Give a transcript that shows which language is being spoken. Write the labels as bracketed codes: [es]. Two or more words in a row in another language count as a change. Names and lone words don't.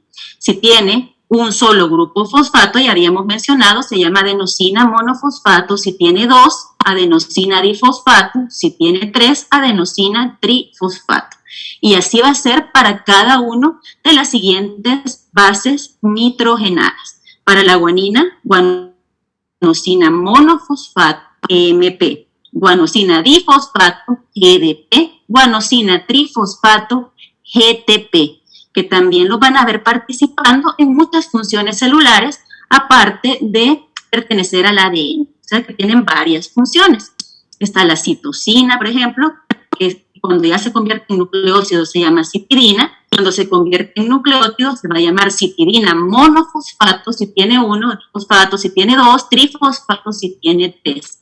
[es] Si tiene un solo grupo fosfato, ya habíamos mencionado, se llama adenosina monofosfato. Si tiene dos, adenosina difosfato. Si tiene tres, adenosina trifosfato. Y así va a ser para cada uno de las siguientes bases nitrogenadas. Para la guanina, guanosina monofosfato, EMP. Guanosina difosfato, GDP. Guanosina trifosfato, GTP, que también lo van a ver participando en muchas funciones celulares, aparte de pertenecer al ADN, o sea que tienen varias funciones. Está la citosina, por ejemplo, que cuando ya se convierte en nucleócido se llama citidina, cuando se convierte en nucleótido se va a llamar citidina monofosfato si tiene uno, fosfato si tiene dos, trifosfato si tiene tres.